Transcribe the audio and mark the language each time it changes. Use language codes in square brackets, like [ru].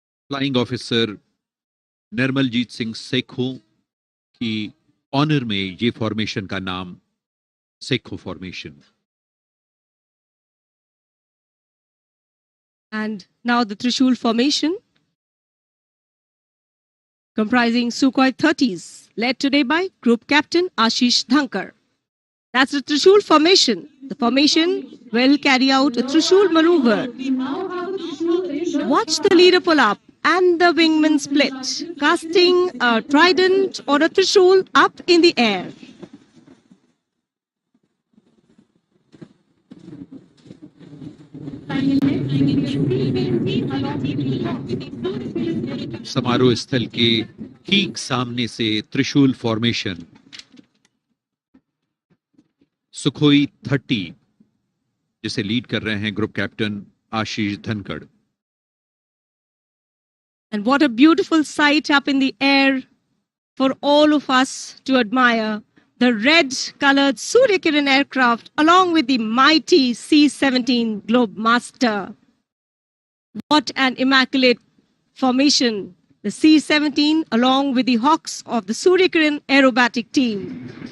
[hi] Flying officer Nirmaljit Singh Sekhon की honour में ये फॉर्मेशन का नाम Sekhon formation. [en] And now the Trishul formation, comprising Sukhoi 30s, led today by Group Captain Ashish Dhankar. That's the Trishul formation. The formation will carry out a Trishul maneuver. Watch the leader pull up and the wingman split, casting a trident or a Trishul up in the air. [hi] समारोह स्थल के ठीक सामने से त्रिशूल formation Sukhoi 30, जिसे lead कर रहे हैं group captain Ashish Dhankhar. [en] And what a beautiful sight up in the air for all of us to admire. The red-colored Suryakiran aircraft along with the mighty C-17 Globemaster. What an immaculate formation. The C-17 along with the Hawks of the Suryakiran aerobatic team.